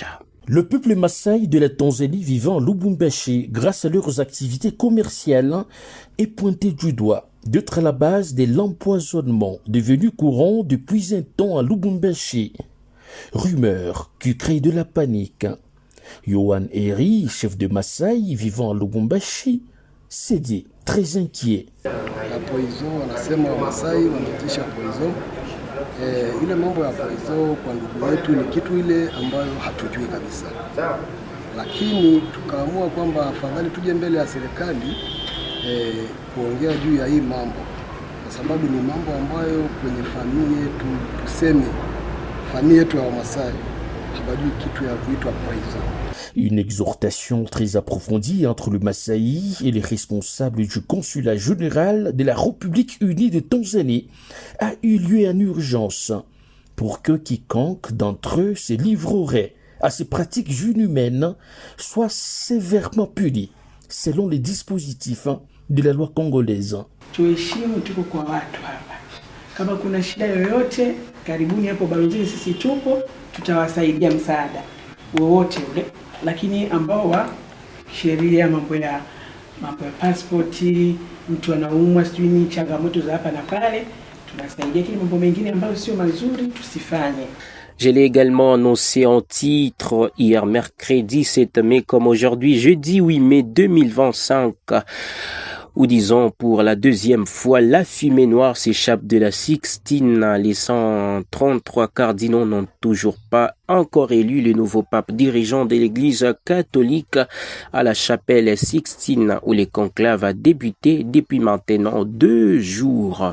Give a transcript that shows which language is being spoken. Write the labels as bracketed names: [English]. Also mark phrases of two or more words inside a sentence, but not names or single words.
[French] Le peuple Maasai de la Tanzanie vivant à Lubumbashi, grâce à leurs activités commerciales, est pointé du doigt d'être à la base de l'empoisonnement devenu courant depuis un temps à Lubumbashi. Rumeur qui crée de la panique. Yohan Eri, chef de Maasai vivant à Lubumbashi, s'est dit très inquiet. La poison, [Swahili] wanasema Wamasai wanatisha poison Ile mambo ya poison kwa ndugu wetu ni kitu ile ambayo hatujui kabisa, lakini tukaamua kwamba afadhali tuje mbele ya serikali kuongea juu ya hii mambo, kwa sababu ni mambo ambayo kwenye familia yetu, tuseme familia yetu ya Wamasai habajui kitu ya kuitwa poison. [French] Une exhortation très approfondie entre le Massaï et les responsables du consulat général de la République unie de Tanzanie a eu lieu en urgence pour que quiconque d'entre eux se livrerait à ces pratiques inhumaines soit sévèrement puni selon les dispositifs de la loi congolaise. [Swahili] Tuheshimu, tuko kwa watu hapa. Kama kuna shida yoyote, karibuni hapo balozini, sisi tupo, tutawasaidia msaada wowote ule. Lakini ambao wa sheria, mambo ya passporti, mtu anaumwa, sijui ni changamoto za hapa na pale, tunasaidia. Kile mambo mengine ambayo sio mazuri tusifanye. [French] Je l'ai également annoncé en titre hier mercredi 7 mai comme aujourd'hui jeudi 8 mai 2025. Ou disons pour la deuxième fois, la fumée noire s'échappe de la Sixtine. Les 133 cardinaux n'ont toujours pas encore élu le nouveau pape dirigeant de l'église catholique à la chapelle Sixtine, où le conclave a débuté depuis maintenant 2 jours.